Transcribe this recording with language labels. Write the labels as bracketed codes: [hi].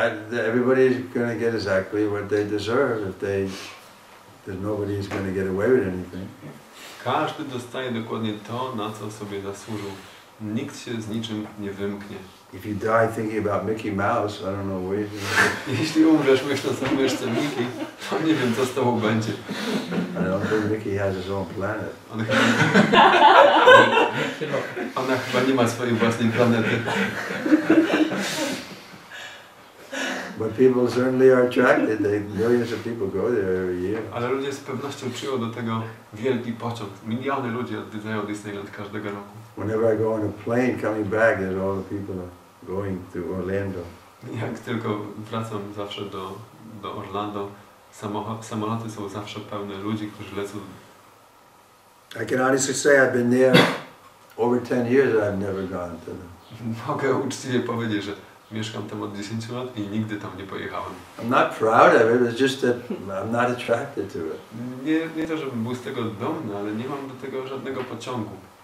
[en] Everybody's going to get exactly what they deserve nobody's going to get away with anything. [pl] Każdy dostaje dokładnie to, na co sobie zasłużył. Nikt się z niczym nie wymknie. [en] If you die thinking about Mickey Mouse, I don't know where you're going to... [pl] Jeśli umrzesz myśląc o myszce Mickey, to nie wiem, co z tobą będzie. [en] I don't think Mickey has his own planet. [pl] Ona chyba nie ma swojej własnej planety. [en] But people certainly are attracted. Millions of people go there every year. [pl] Ale ludzie z pewnością czują do tego wielki pociąg. Miliony ludzi odwiedzają Disneyland każdego roku. [en] Whenever I go on a plane coming back, there's all the people going to Orlando. [pl] Jak tylko wracam zawsze do Orlando, samoloty są zawsze pełne ludzi, którzy lecą. [en] I can honestly say I've been there over 10 years and I've never gone to them. [pl] Mogę uczciwie powiedzieć, że mieszkam tam od 10 lat i nigdy tam nie pojechałem. [en] I'm not proud of it, it's just that I'm not attracted to it. [pl] Nie to, żebym był z tego dumny, ale nie mam do tego żadnego pociągu.